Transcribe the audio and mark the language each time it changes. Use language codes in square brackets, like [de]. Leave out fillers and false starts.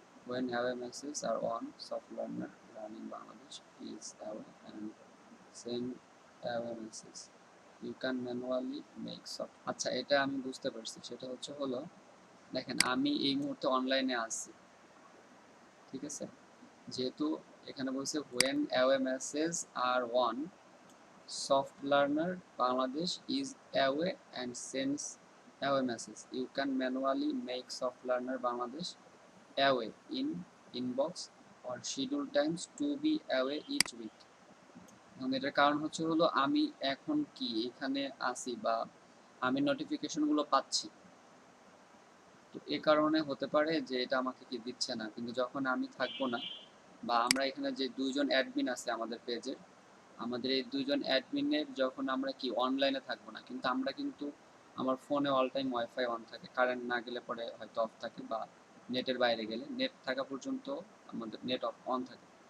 [en] When away messages are on, soft learner learning Bangladesh is away and send away message. You can manually make soft. [bn] আচ্ছা, এটা আমি বুঝতে পারছি। সেটা হলো দেখেন আমি এই মুহূর্তে অনলাইনে আছি, ঠিক আছে। যেহেতু এখানে বলছে [en] when away messages are on, soft learner Bangladesh is away and sends away message. You can manually make soft learner Bangladesh away in inbox or schedule times to be away each week. [bn] এবং এটার কারণ হলো আমি এখন কি এখানে আছি বা আমি নোটিফিকেশনগুলো পাচ্ছি, তো এ কারণে হতে পারে যে এটা আমাকে কি দিচ্ছে না। কিন্তু যখন আমি থাকবো না বা আমরা এখানে যে দুইজন অ্যাডমিন আছে আমাদের পেজের, আমাদের এই দুইজন অ্যাডমিনের যখন আমরা কি অনলাইনে থাকবো না, কিন্তু আমরা কিন্তু আমার ফোনে অল টাইম ওয়াইফাই অন থাকে, কারেন্ট না গেলে পরে হয়তো অফ থাকে বা নেটের বাইরে গেলে, নেট থাকা পর্যন্ত আমাদের নেট অন থাকে।